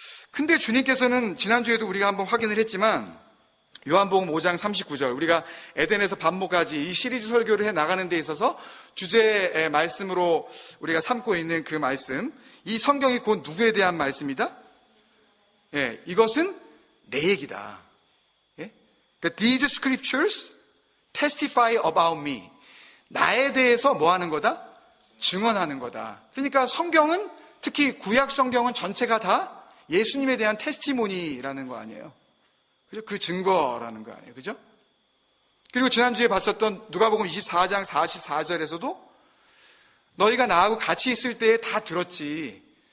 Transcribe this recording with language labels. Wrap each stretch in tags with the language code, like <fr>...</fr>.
<ko>근데 주님께서는 지난주에도 우리가 한번 확인을 했지만 요한복음 5장 39절 우리가 에덴에서 반모까지 이 시리즈 설교를 해 나가는 데 있어서 주제의 말씀으로 우리가 삼고 있는 그 말씀, 이 성경이 곧 누구에 대한 말씀이다? 예, 이것은 내 얘기다. 예?</ko> <en>그러니까 these scriptures testify about me.</en> <ko>나에 대해서 뭐 하는 거다? 증언하는 거다. 그러니까 성경은, 특히 구약 성경은 전체가 다 예수님에 대한 테스티모니라는 거 아니에요. 그죠? 그 증거라는 거 아니에요. 그죠? 그리고 지난주에 봤었던 누가복음 24장 44절에서도 너희가 나하고 같이 있을 때에 다 들었지.</ko>